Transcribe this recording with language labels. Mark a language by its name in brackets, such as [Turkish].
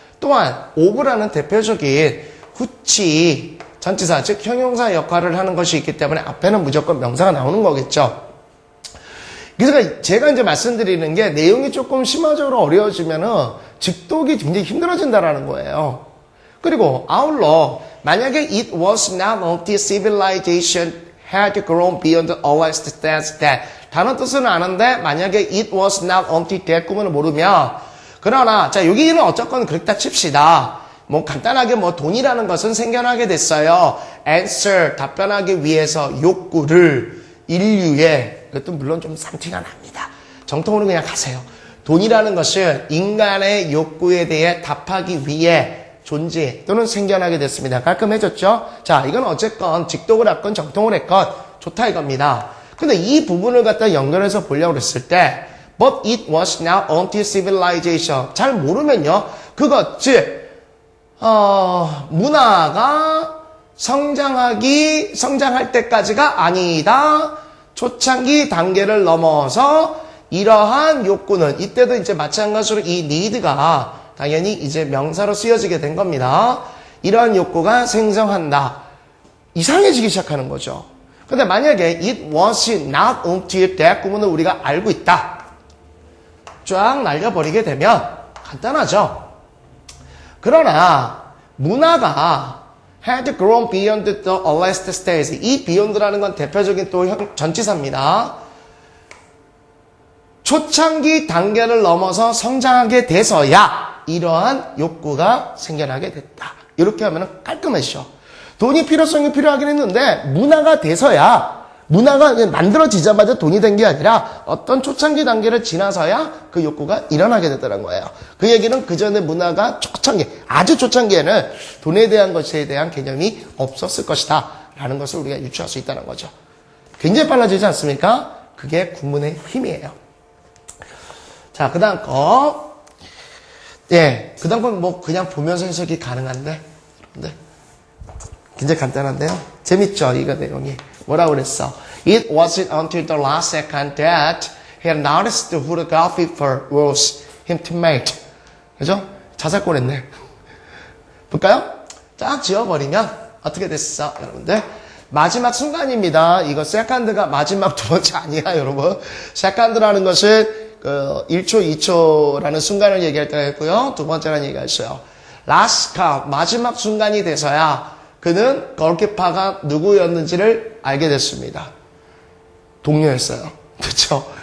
[Korean] 또한 of라는 대표적인 후치 전치사 즉 형용사 역할을 하는 것이 있기 때문에 앞에는 무조건 명사가 나오는 거겠죠. 그래서 제가 이제 말씀드리는 게 내용이 조금 심화적으로 어려워지면은 직독이 굉장히 힘들어진다라는 거예요. [English] 그리고 아울러 만약에 it was not until civilization had grown beyond all stands that 다른 뜻은 아는데 만약에 it was not until that 구문을 모르면 그러나 자 여기는 어쨌건 그렇다 칩시다. [Korean] 뭐 간단하게 뭐 돈이라는 것은 생겨나게 됐어요. answer 답변하기 위해서 욕구를 인류의 그것도 물론 좀 쌈티가 납니다. 정통으로 그냥 가세요. 돈이라는 것은 인간의 욕구에 대해 답하기 위해 존재 또는 생겨나게 됐습니다. 깔끔해졌죠? 자, 이건 어쨌건 직독을 했건 정통을 했건 좋다 이겁니다. 근데 이 부분을 갖다 연결해서 보려고 했을 때 But it was not until civilization 잘 모르면요. 그것 즉 문화가 성장할 때까지가 아니다. 초창기 단계를 넘어서 이러한 욕구는 이때도 이제 마찬가지로 이 need가 당연히 이제 명사로 쓰여지게 된 겁니다. 이러한 욕구가 생성한다. 이상해지기 시작하는 거죠. 근데 만약에 it was not until that 구문을 우리가 알고 있다. 쫙 날려버리게 되면 간단하죠. [English] 그러나 문화가 had grown beyond the last stage. [Korean] 이 beyond라는 건 대표적인 또 전치사입니다. 초창기 단계를 넘어서 성장하게 돼서야 이러한 욕구가 생겨나게 됐다. 이렇게 하면 깔끔해지죠. 돈이 필요성이 필요하긴 했는데 문화가 돼서야 문화가 만들어지자마자 돈이 된 게 아니라 어떤 초창기 단계를 지나서야 그 욕구가 일어나게 됐다는 거예요. 그 얘기는 그 전에 문화가 초창기, 아주 초창기에는 돈에 대한 것에 대한 개념이 없었을 것이다 라는 것을 우리가 유추할 수 있다는 거죠. 굉장히 빨라지지 않습니까? 그게 구문의 힘이에요. 자, 그 다음 거. 예, 그 다음 건 뭐 그냥 보면서 해석이 가능한데, 네. 굉장히 간단한데요. 재밌죠, 이거 내용이. 뭐라고 그랬어? [English] It wasn't until the last second that he had noticed who the goalkeeper was him teammate. [Korean] 그죠? 자살골 했네. 볼까요? 쫙 지워버리면 어떻게 됐어, 여러분들? 마지막 순간입니다. 이거 second가 마지막 두 번째 아니야, 여러분. second라는 것은 1초, 2초라는 순간을 얘기할 때가 있고요. 두 번째라는 얘기가 있어요. last call, 마지막 순간이 돼서야 그는 골키퍼가 누구였는지를 알게 됐습니다. 동료였어요. 그렇죠?